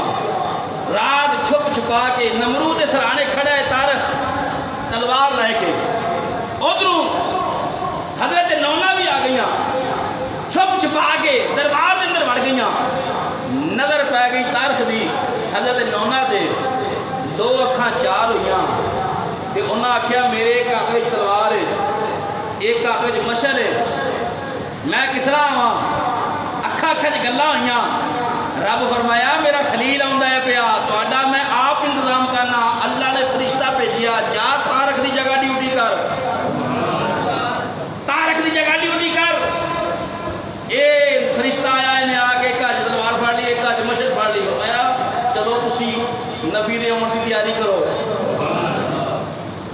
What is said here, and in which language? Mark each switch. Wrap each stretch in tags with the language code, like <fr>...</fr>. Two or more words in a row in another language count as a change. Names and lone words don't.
<pa>رات چھپ چھپا کے نمرود دے سرانے کھڑا ہے طارق تلوار لے کے، ادھروں حضرت نونا بھی آ گئیاں، چھپ چھپا کے دربار دے اندر وڑ گئیاں۔ نظر پہ گئی طارق دی حضرت نونا دے، 2 اکھاں 4 ہوئیاں تے انہاں آکھیا میرے ایک ہاتھ وچ تلوار ہے، ایک ہاتھ وچ مشل ہے، میں کس طرح آواں؟ اکھاں اکھاں وچ گلاں ہوئیاں۔ رب فرمایا میرا خلیل آندا ہے پیا، تہاڈا میں آپ انتظام کرنا۔ اللہ نے فرشتہ بھیجیا، جا طارق دی جگہ ڈیوٹی کر، طارق دی جگہ ڈیوٹی کر۔ اے فرشتہ آیا، انہیں آ کے ایک ہاتھ تلوار پھڑ لی، ایک ہاتھ مشل پھڑ لی۔ فرمایا چلو تسی نبی دے آن دی تیاری کرو۔</pa>